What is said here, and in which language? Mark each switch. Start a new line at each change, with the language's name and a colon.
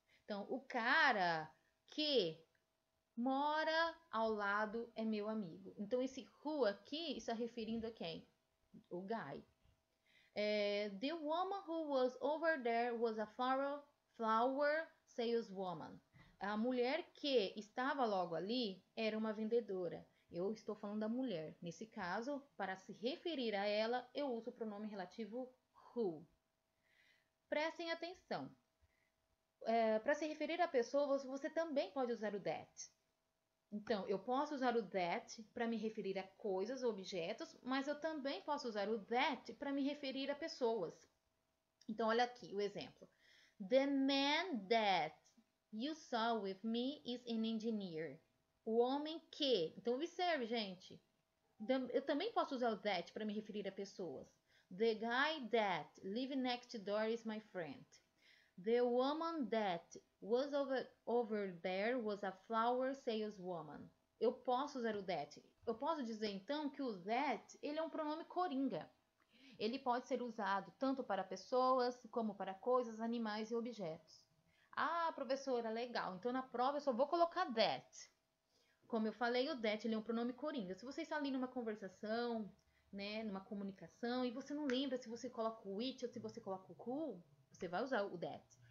Portuguese: Então, o cara que mora ao lado é meu amigo. Então, esse who aqui está referindo a quem? O guy.
English: The woman who was over there was a flower saleswoman.
Portuguese: A mulher que estava logo ali era uma vendedora. Eu estou falando da mulher. Nesse caso, para se referir a ela, eu uso o pronome relativo who. Prestem atenção. Para se referir a pessoas, você também pode usar o that. Então, eu posso usar o that para me referir a coisas, objetos, mas eu também posso usar o that para me referir a pessoas. Então, olha aqui o exemplo.
English: The man that you saw with me is an engineer.
Portuguese: O homem que. Então, observe, gente. Eu também posso usar o that para me referir a pessoas.
English: The guy that lives next door is my friend. The woman that was over there was a flower saleswoman.
Portuguese: Eu posso usar o that. Eu posso dizer, então, que o that ele é um pronome coringa. Ele pode ser usado tanto para pessoas, como para coisas, animais e objetos. Ah, professora, legal. Então, na prova, eu só vou colocar that. Como eu falei, o that ele é um pronome coringa. Se você está ali numa conversação, né, numa comunicação, e você não lembra se você coloca o which ou se você coloca o who, você vai usar o that.